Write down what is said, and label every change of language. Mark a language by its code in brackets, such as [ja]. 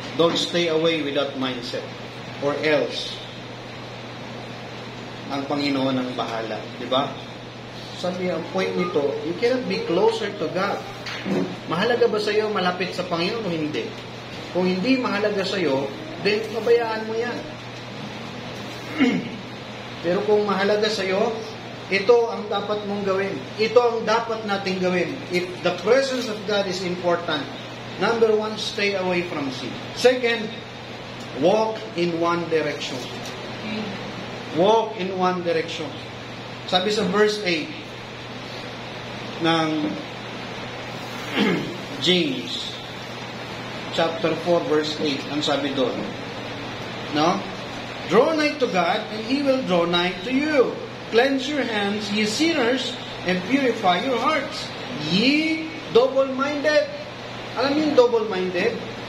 [en] Don't stay away with that mindset. [tl] Or else, ang Panginoon ang bahala. Diba? Sabi, ang point nito, [en] you cannot be closer to God. [tl] Mahalaga ba sa iyo malapit sa Panginoon o hindi? Kung hindi mahalaga sa iyo, then pabayaan mo yan. Pero kung mahalaga sa iyo, ito ang dapat mong gawin. Ito ang dapat nating gawin. [en] If the presence of God is important, number 1, stay away from sin. Second, walk in one direction. Walk in one direction. [tl] Sabi sa verse 8 ng James chapter 4 verse 8, ang sabi doon, no? [en] Draw nigh to God and He will draw nigh to you. Cleanse your hands, ye sinners, and purify your hearts, ye double-minded. [tl] Alam niyo yung double-minded?